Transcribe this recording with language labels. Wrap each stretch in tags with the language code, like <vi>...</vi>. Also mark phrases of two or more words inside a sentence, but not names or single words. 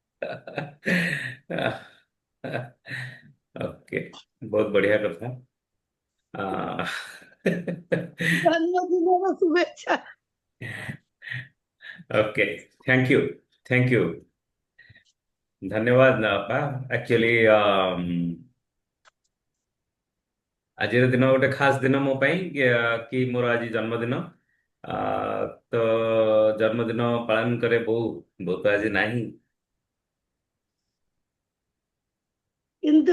<hi>ओके बहुत बढ़िया कथा। आ, जन्मदिन शुभेच्छा।</hi> <en>OK thank you</en> <or>ଧନ୍ୟବାଦ ଅପା ଏକ୍ଚୁଆଲି ଆଜିର ଦିନ ଗୋଟେ ଖାସ ଦିନ ମୋ ପାଇଁ କି ମୋର ଆଜି ଜନ୍ମଦିନ। ତ ଜନ୍ମଦିନ ପାଳନ କରେ ବୋଉ ବୋଉ ତ ଆଜି ନାହିଁ। କିନ୍ତୁ</or>